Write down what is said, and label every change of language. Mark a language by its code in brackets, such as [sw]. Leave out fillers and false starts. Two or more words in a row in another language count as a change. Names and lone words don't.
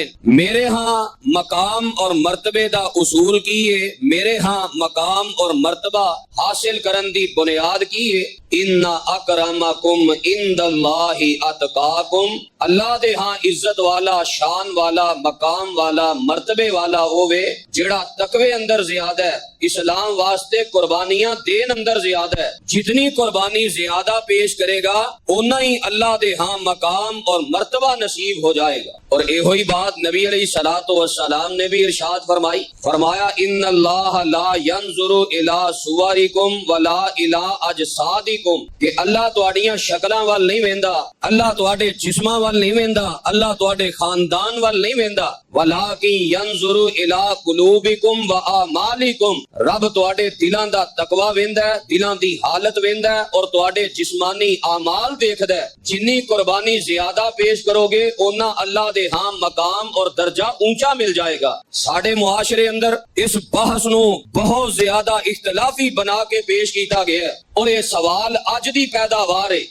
[pa] میرے ہاں مقام اور مرتبے دا اصول کی ہے، میرے ہاں مقام اور مرتبہ حاصل کرن دی بنیاد کی ہے، [ar] ان اکرمکم عند اللہ اتقاکم، [pa] اللہ دے ہاں عزت والا، شان والا، مقام والا، مرتبے والا ہووے جڑا تقوی اندر زیادہ ہے، اسلام واسطے قربانیاں دین اندر زیادہ ہے۔ جتنی قربانی زیادہ پیش کرے گا اتنا ہی اللہ دے ہاں مقام اور مرتبہ نصیب ہو جائے گا۔ اور اے ہوئی بات نبی [ar] علیہ الصلوۃ والسلام [pa] نے بھی ارشاد فرمائی، فرمایا [ar] ان اللہ لا ينظر الى صورکم ولا الى اجسادکم، [pa] کہ اللہ تواڈیاں شکلاں وال نہیں ویندا، اللہ تواڈے جسماں وال نہیں ویندا، اللہ تواڈے خاندان وال نہیں ویندا، [ar] ولکن ينظر الى قلوبکم واعمالکم، [pa] رب تواڈے دلاں دا تقوی ویندا ہے، دلاں دی حالت ویندا ہے اور تواڈے جسمانی اعمال دیکھدا ہے۔ جنی قربانی زیادہ پیش کرو گے اونا اللہ دے ہاں مقام اور درجہ اونچا مل جائے گا۔ ساڈے معاشرے اندر اس بحث نو بہت زیادہ اختلافی بنا کے پیش کیتا گیا ہے، اور یہ سوال اج دی پیداوار ہے۔